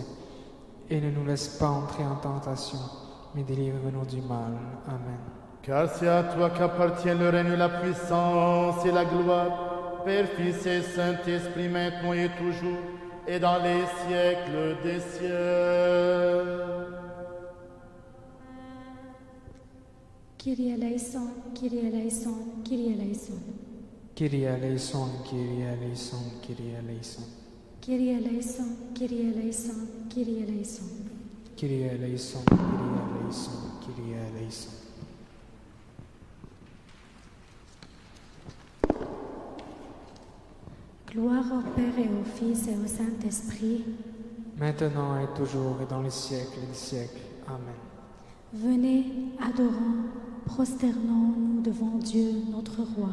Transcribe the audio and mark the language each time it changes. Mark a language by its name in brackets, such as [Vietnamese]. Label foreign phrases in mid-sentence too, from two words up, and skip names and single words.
[French] Et ne nous laisse pas entrer en tentation, mais délivre-nous du mal. Amen. Car c'est à toi qu'appartient le règne, la puissance et la gloire, Père, Fils et Saint-Esprit, maintenant et toujours, et dans les siècles des siècles. [Greek] Κύριε ἐλέησον, Κύριε ἐλέησον, Κύριε ἐλέησον. Κύριε ἐλέησον, Κύριε ἐλέησον, Κύριε ἐλέησον. Κύριε ἐλέησον, Κύριε ἐλέησον, Κύριε ἐλέησον. Κύριε ἐλέησον, Κύριε ἐλέησον, Κύριε ἐλέησον. [French] Gloire au Père et au Fils et au Saint-Esprit. Maintenant et toujours et dans les siècles des siècles. Amen. Venez, adorons, prosternons-nous devant Dieu, notre Roi.